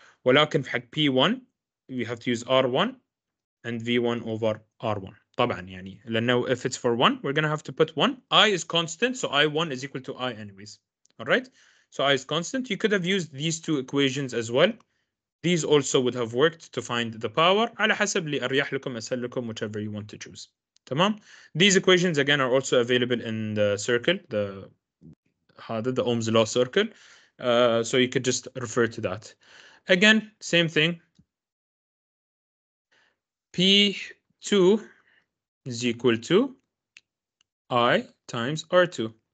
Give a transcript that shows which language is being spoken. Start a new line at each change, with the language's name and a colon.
Arabic: ولكن في حق
English: P1 we have to use R1 and V1 over R1.
Arabic: طبعا يعني لأنه
English: if it's for 1 we're going to have to put 1. I is constant, so I1 is equal to I anyways. All right? So I is constant. You could have used these two equations as well. These also would have worked to find the power.
Arabic: على حسب اللي أريح لكم أسهل لكم,
English: whichever you want to choose.
Arabic: تمام?
English: These equations again are also available in the circle, the Ohm's law circle. So you could just refer to that. Again, same thing. P2 is equal to I times R2.